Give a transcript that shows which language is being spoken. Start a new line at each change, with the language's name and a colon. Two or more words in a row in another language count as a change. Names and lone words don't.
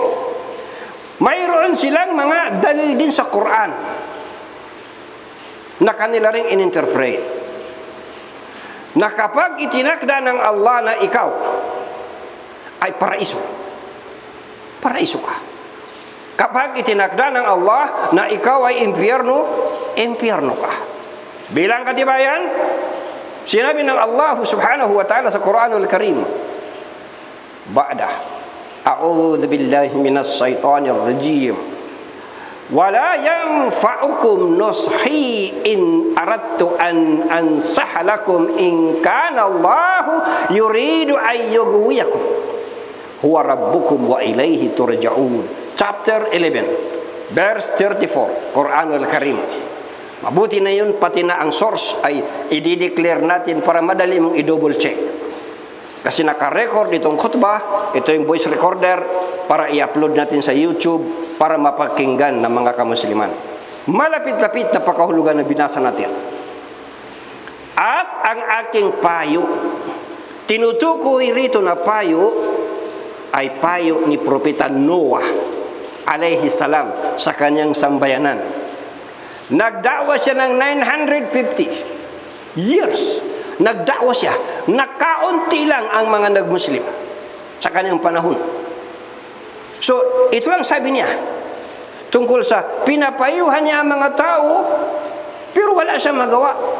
Filipino: Mayroon silang mga dalil din sa Quran na kanila ring ininterpret, na kapag itinakda ng Allah na ikaw ay paraiso, paraiso ka. Kapag itinakda ng Allah na ikaw ay impyerno, impyerno ka. Bilang katibayan, sinabi ng Allah
Arabic: سبحانه وتعالى
Filipino: sa Quranul Karim,
Arabic: بعد أعوذ بالله من الشيطان الرجيم ولا ينفعكم نصحي إن أردت أن أنصح لكم إن كان الله يريد أن يغويكم هو ربكم وإليه ترجعون.
English: Chapter 11, verse 34, Quranul Karim.
Filipino: Mabuti na yun, pati na ang source ay i-declare natin para madali mong i-
English: double check.
Filipino: Kasi naka-record itong khutbah, ito yung
English: voice recorder,
Filipino: para i-upload natin sa YouTube, para mapakinggan ng mga kamusliman. Malapit-lapit na pakahulugan na binasa natin. At ang aking payo, tinutukoy rito na payo, ay payo ni Propeta Noah,
Arabic: عليه السلام,
Filipino: sa kanyang sambayanan. Nagdawa siya ng 950 years. Nagdawa siya. Nakaunti lang ang mga nagmuslim sa kanyang panahon. So, ito ang sabi niya tungkol sa pinapayuhan niya ang mga tao, pero wala siyang magawa.